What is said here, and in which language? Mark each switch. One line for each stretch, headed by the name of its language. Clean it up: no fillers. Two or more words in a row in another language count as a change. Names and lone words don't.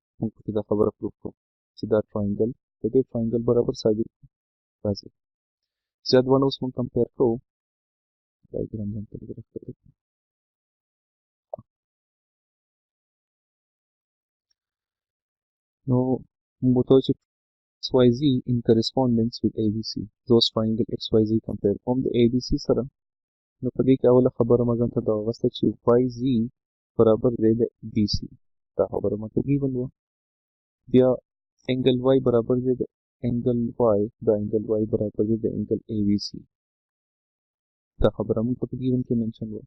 Pashto: موږ پکې دا خبره پروف کړو چې دا ټراینګل د دې ټراینګل برابر ثابت کړو. راځئ چې دا دواړه اوس موږ کمپیر کوو. ډایګرام ځان ته لږ راښکته کړو. نو موږ ورته وایو چې
English: XYZ in correspondence with ABC. those triangle XYZ compare
Pashto: کوم د ABC سره. نو په دې کې اوله خبره ما ځان ته دا واغسته چې YZ برابر دی د BC. دا خبره ماته ګیون وه. بیا انګل Y برابر دی د انګل Y. دا انګل Y برابر دی د انګل ABC. دا خبره موږ ته په ګیون کې منشن وه.